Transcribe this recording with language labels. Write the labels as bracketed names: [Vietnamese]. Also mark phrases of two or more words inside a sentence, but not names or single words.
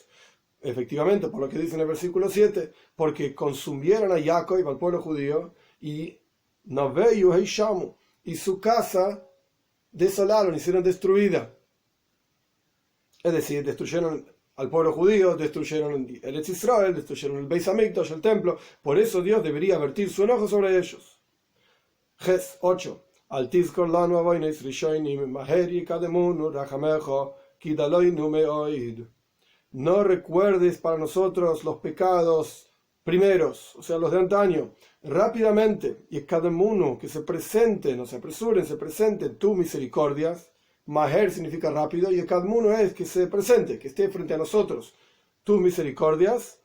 [Spanish] Efectivamente, por lo que dice en el versículo 7, porque consumieron a Jacob, al pueblo judío, y [Hebrew] נוהו השמו, [Spanish] y su casa desolaron, hicieron destruida. Es decir, destruyeron al pueblo judío, destruyeron el [Hebrew] ארץ ישראל, [Spanish] destruyeron el [Hebrew] בית המקדש, [Spanish] el templo. Por eso Dios debería vertir su enojo sobre ellos. Ges 8. [Hebrew] אל תזכר לנו עונת ראשנים מהר יקדמונו רחמיך כי דלונו מאד. [Spanish] No recuerdes para nosotros los pecados primeros, o sea, los de antaño, rápidamente, y kademunu, que se presenten, no se apresuren, se presenten tus misericordias. Maher significa rápido, y kademunu es que se presente, que esté frente a nosotros tus misericordias.